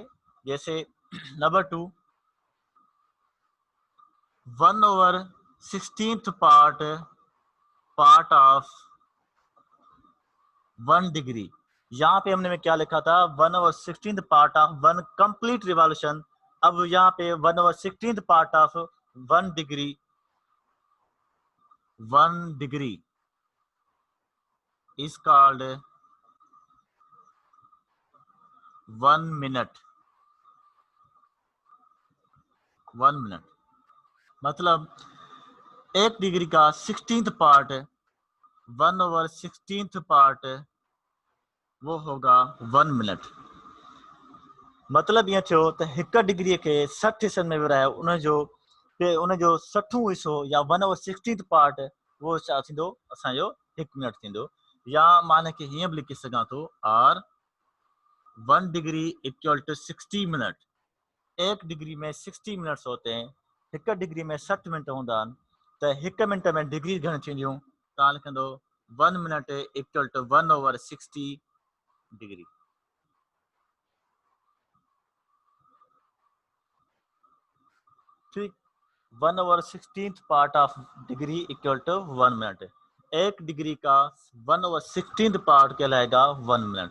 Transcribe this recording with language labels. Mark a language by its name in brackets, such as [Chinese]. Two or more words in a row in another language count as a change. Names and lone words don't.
[English] जैसे number 2, 1/16 part of 1 degree. [Hindi] यहाँ पे हमने क्या लिखा था? [English] 1/16 part of one complete revolution. [Hindi] अब यहाँ पे [English] 1/16 part of 1 degree, 1 degree is called 1 मिनट। [Hindi] 1 मिनट मतलब 1 डिग्री का [English] 16th part, 1/16 part [Hindi] वो होगा 1 मिनट। [Sindhi] मतलब ये थियो त 1 डिग्री के 60 हिस्सनि में विरहायो, उन जो 60 हिस्सो या 1/16 पार्ट वो छा थींदो? असांजो 1 मिनट थींदो। या मां हिनखे हीअं बि लिखी सघां थो, [English] or 1 degree equal to 60 minute. [Hindi] 1 डिग्री में 60 मिनट्स होते हैं, [Sindhi] 1 डिग्री में 60 मिनट हूंदा आहिनि, त 1 मिनट में डिग्री घणी थींदियूं? तव्हां लिखंदो [English] 1 minute equal to 1/60 degree. ठीक, 1/16 part of degree equal to 1 minute. [Hindi] 1 डिग्री का 1/16 पार्ट कहलाएगा 1 मिनट।